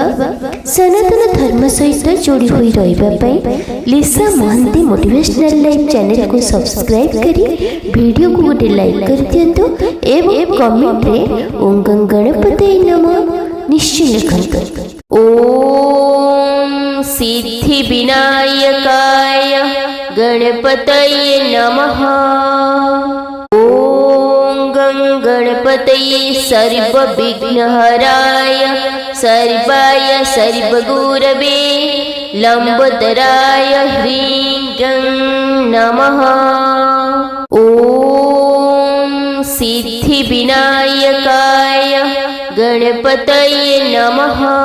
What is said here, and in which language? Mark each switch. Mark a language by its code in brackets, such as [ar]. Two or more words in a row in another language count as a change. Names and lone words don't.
[or] ସନାତନ ଧର୍ମ ସହିତ ଯୋଡ଼ି ହୋଇ ରହିବା ପାଇଁ ଲିସା ମହାନ୍ତି ମୋଟିଭେସନାଲ ଲାଇଫ୍ ଚ୍ୟାନେଲକୁ ସବସ୍କ୍ରାଇବ୍ କରି ଭିଡ଼ିଓକୁ ଗୋଟେ ଲାଇକ୍ କରିଦିଅନ୍ତୁ ଏବଂ କମେଣ୍ଟରେ [sa] ଓಂ ଗଣପତେ ନମଃ [or] ନିଶ୍ଚୟ ଲେଖନ୍ତୁ। [sa] ଓಂ ସିଦ୍ଧି ବିନାୟକାୟ ଗଣପତୟେ ନମଃ। गणपतये सर्वविघ्नहराय सर्वाय सर्वगुरवे लंबोदराय ह्रीं गं नमः। ॐ सिद्धिविनायकाय गणपतये नमः।